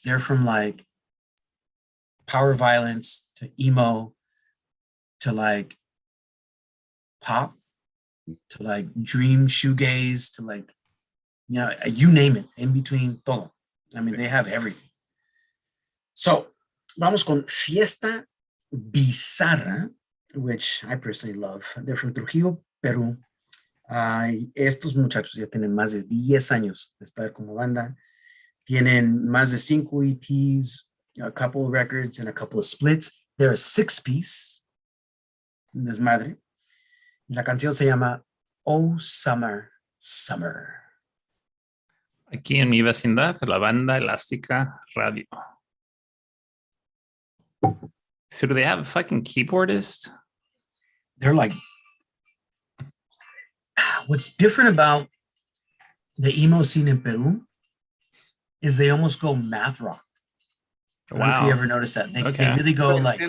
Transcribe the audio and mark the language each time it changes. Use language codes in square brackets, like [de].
[en] They're from like power violence to emo to like pop to like dream shoegaze to like, you know, you name it, in between [es] todo. [en] I mean, they have everything. So, [es] vamos con [en] Fiesta Bizarra, which I personally love. They're from Trujillo, Peru. [es] Estos muchachos ya tienen más de 10 años de estar como banda. Tienen más de 5 EPs, [en] a couple of records, and a couple of splits. They're a 6-piece. [es] Desmadre. La canción se llama Oh Summer, Summer. Aquí en mi vecindad, la banda Elástica Radio. [en] So do they have a fucking keyboardist? They're like, what's different about the emo scene in Peru is they almost go math rock. I don't know if you ever noticed that. They really go like